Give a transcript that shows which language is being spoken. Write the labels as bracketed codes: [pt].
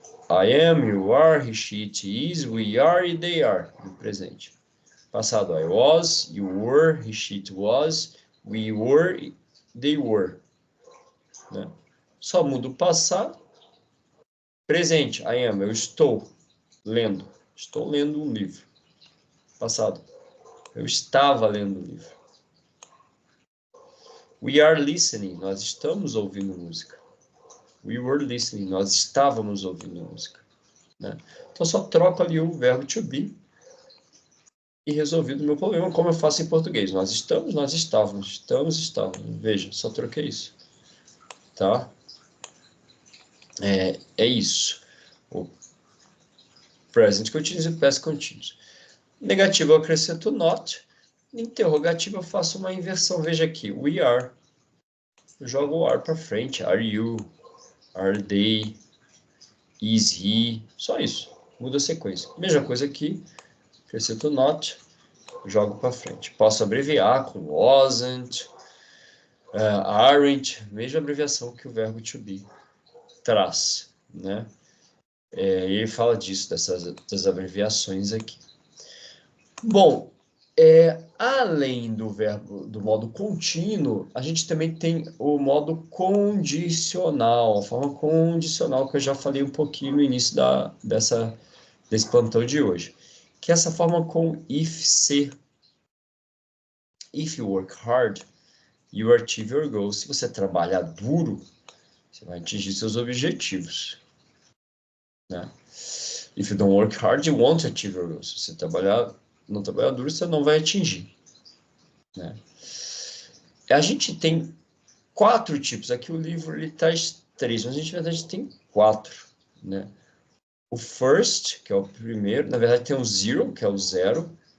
[en] I am, you are, he, she, it is, we are e they are. [pt] No presente. [en] Passado, I was, you were, he, she, it was, we were, they were. [pt] Né? Só muda o passado. Presente, [en] I am, [pt] eu estou lendo. Estou lendo um livro. Passado, eu estava lendo um livro. [en] We are listening, [pt] nós estamos ouvindo música. [en] We were listening, [pt] nós estávamos ouvindo música. Né? Então, só troco ali o verbo to be e resolvido o meu problema, como eu faço em português. Nós estamos, nós estávamos. Estamos, estávamos. Veja, só troquei isso. Tá? É isso. O present continuous e o past continuous. Negativo eu acrescento not. Interrogativo eu faço uma inversão. Veja aqui, [en] we are. [pt] Eu jogo o are para frente. [en] Are you? Are they? Is he? [pt] Só isso. Muda a sequência. Mesma coisa aqui. Acrescento not. Jogo para frente. Posso abreviar com wasn't, aren't. Mesma abreviação que o verbo to be traz, né? E ele fala disso, das abreviações aqui. Bom, além do verbo, do modo contínuo, a gente também tem o modo condicional, a forma condicional que eu já falei um pouquinho no início desse plantão de hoje, que é essa forma com if se. [en] If you work hard, you achieve your goals. [pt] Se você trabalhar duro, você vai atingir seus objetivos, né? [en] If you don't work hard, you won't achieve your goals. [pt] Se você não trabalhar duro, você não vai atingir, né? A gente tem 4 tipos. Aqui o livro ele traz 3, mas a gente, na verdade, tem 4, né? O first, que é o primeiro, na verdade tem o zero, que é o 0.